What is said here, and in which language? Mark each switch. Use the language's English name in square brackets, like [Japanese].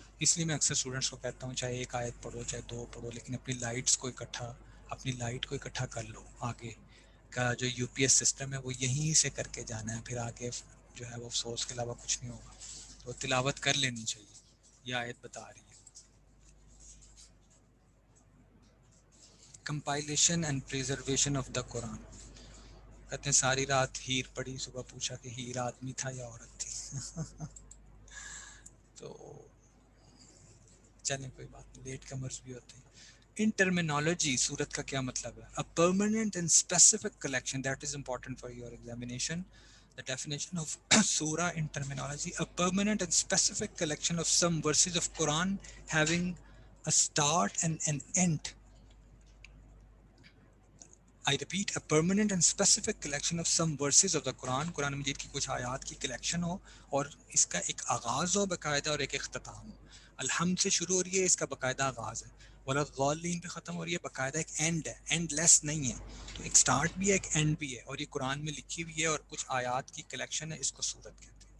[Urdu] اس لیے میں اکثر اسٹوڈنٹس کو کہتا ہوں چاہے ایک آیت پڑھو چاہے 2 پڑھو، لیکن اپنی لائٹس کو اکٹھا، اپنی لائٹ کو اکٹھا کر لو. آگے کا جو یو پی ایس سسٹم ہے وہ یہیں سے کر کے جانا ہے، پھر آگے جو ہے وہ افسوس کے علاوہ کچھ نہیں ہوگا. تو تلاوت کر لینی چاہیے، یہ آیت بتا رہی ہے. [English] Compilation and preservation of the Quran. [Urdu] کہتے ہیں ساری رات ہیر پڑی، صبح پوچھا کہ ہیر آدمی تھا یا عورت تھی. تو چلیں کوئی بات نہیں، لیٹ کمرز بھی ہوتے ہیں. ان ٹرمینالوجی صورت کا کیا مطلب ہے؟ [English] A permanent and specific collection that is important for your examination. The definition of surah in terminology: a permanent and specific collection of some verses of Quran having a start and an end. I repeat, a permanent and specific collection of some verses of the Quran. [Urdu] قرآن مجید کی کچھ آیات کی collection ہو اور اس کا ایک آغاز ہو باقاعدہ اور ایک اختتام ہو. الحمد سے شروع ہو رہی ہے، اس کا باقاعدہ آغاز ہے، وَلَضَّالِّينَ پہ ختم ہو رہی ہے، باقاعدہ ایک اینڈ ہے، اینڈ لیس نہیں ہے. تو ایک سٹارٹ بھی ہے ایک اینڈ بھی ہے، اور یہ قرآن میں لکھی ہوئی ہے اور کچھ آیات کی کلیکشن ہے، اس کو سورت کہتے ہیں.